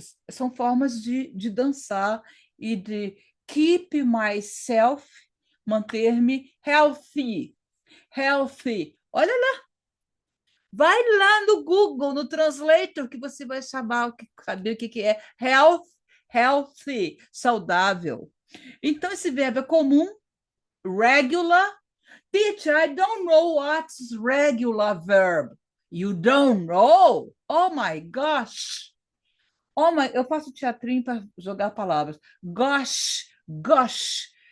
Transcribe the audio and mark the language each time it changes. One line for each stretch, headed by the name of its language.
Portuguese: São formas de dançar e de
English: keep myself,
Portuguese: manter-me healthy. Healthy. Olha, vai lá no Google, no Translator, que você vai saber o que é healthy, saudável. Então, esse verbo é comum, regular.
English: Teacher, I don't know what's regular verb. You don't know? Oh my gosh.
Portuguese: Eu faço teatrinho para jogar palavras. Gosh, gosh.